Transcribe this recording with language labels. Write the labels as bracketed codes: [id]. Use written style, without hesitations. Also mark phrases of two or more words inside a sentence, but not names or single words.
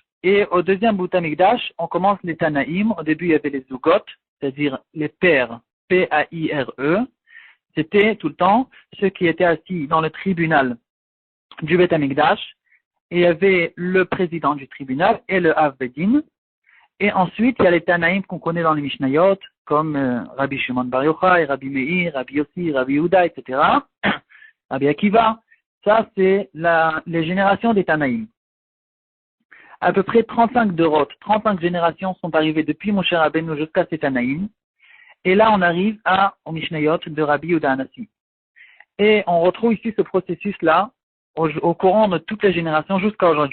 [fr] Et au deuxième Beth Amikdash, on commence les Tanaïm. Au début, il y avait les Zugot, c'est-à-dire les pères, P-A-I-R-E. C'était tout le temps ceux qui étaient assis dans le tribunal du Beth Amikdash. Et il y avait le président du tribunal et le [he] אב בית דין. [fr] Et ensuite, il y a les Tanaïm qu'on connaît dans les Mishnayot, comme Rabbi Shimon Bar Yochai, Rabbi Meir, Rabbi Yossi, Rabbi Yehuda, etc. Rabbi Akiva. Ça, c'est les générations des Tanaïm. À peu près 35 35 générations sont arrivées depuis Moshe Rabbeinu jusqu'à ces Tanaïm. Et là, on arrive au Mishnayot de Rabbi Yehuda Hanassi. Et on retrouve ici ce processus-là au courant de toutes les générations jusqu'à aujourd'hui.